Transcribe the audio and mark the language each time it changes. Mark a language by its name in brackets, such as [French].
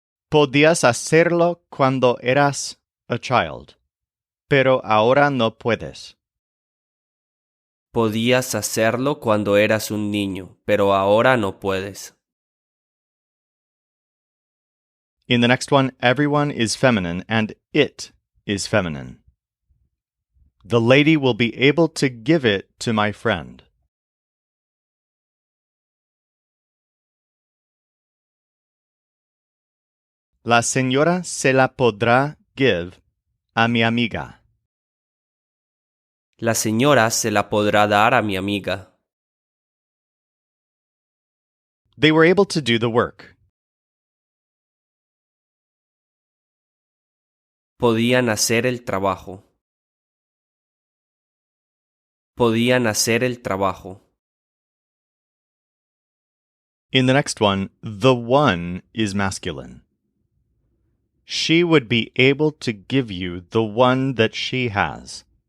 [Spanish] Podías hacerlo cuando eras [English] a child, [Spanish] pero ahora no puedes. Podías hacerlo cuando eras un niño, pero ahora no puedes. [English] In the next one, everyone is feminine and it is feminine. The lady will be able to give it to my friend. [Spanish] La señora se la podrá [English] give [Spanish] a mi amiga. La señora se la podrá dar a mi amiga. [English] They were able to do the work. [Spanish] Podían hacer el trabajo. Podían hacer el trabajo. [English] In the next one, the one is masculine. She would be able to give you the one that she has.